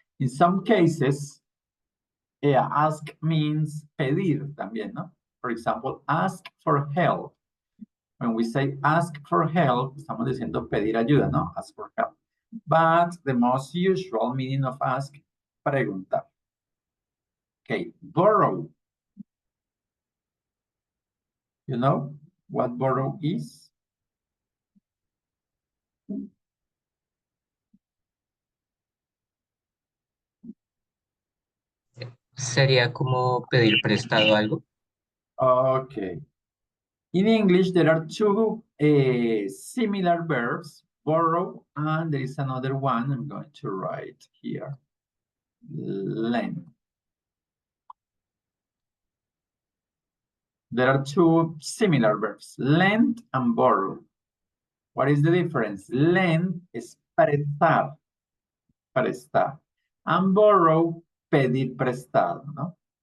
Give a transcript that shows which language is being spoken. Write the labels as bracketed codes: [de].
[en] In some cases, ask means [es] pedir también, ¿no? [en] For example, ask for help. When we say ask for help, [es] estamos diciendo pedir ayuda, ¿no? [en] Ask for help. But the most usual meaning of ask, preguntar. Okay, borrow. You know what borrow is? [es] Sería como pedir prestado algo. [en] Okay. In English, there are two similar verbs, borrow, and there is another one I'm going to write here, lend. There are two similar verbs, lend and borrow. What is the difference? Lend is prestar, prestar. [es] And borrow, pedir prestado, ¿no?